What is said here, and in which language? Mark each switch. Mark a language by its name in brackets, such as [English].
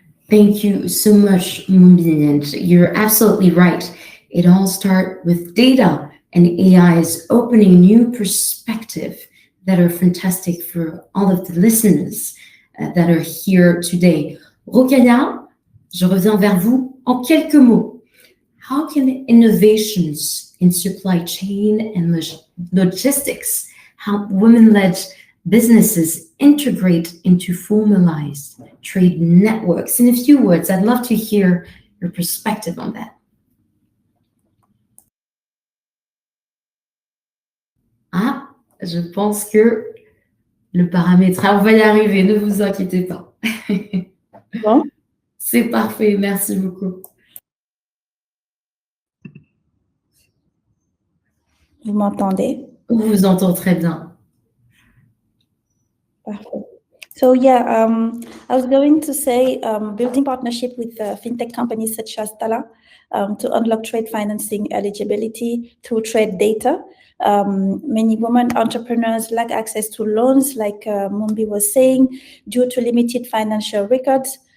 [English] Thank you so much, Mumbi, and you're absolutely right. It all starts with data, and AI is opening new perspectives that are fantastic for all of the listeners that are here today. [French] Rokhaya, je reviens vers vous en quelques mots. [English] How can innovations in supply chain and logistics help women-led businesses integrate into formalized trade networks? In a few words, I'd love to hear your perspective on that. [French] Ah, je pense que le paramétrage, on va y arriver, ne vous inquiétez pas. Bon. C'est parfait, merci beaucoup. Vous m'entendez? On vous entend très bien. Parfait. [English] So yeah, I was going to say building partnership with fintech companies such as Tala to unlock trade financing eligibility through trade data. Many women entrepreneurs lack access to loans, like Mumbi was saying, due to limited financial records.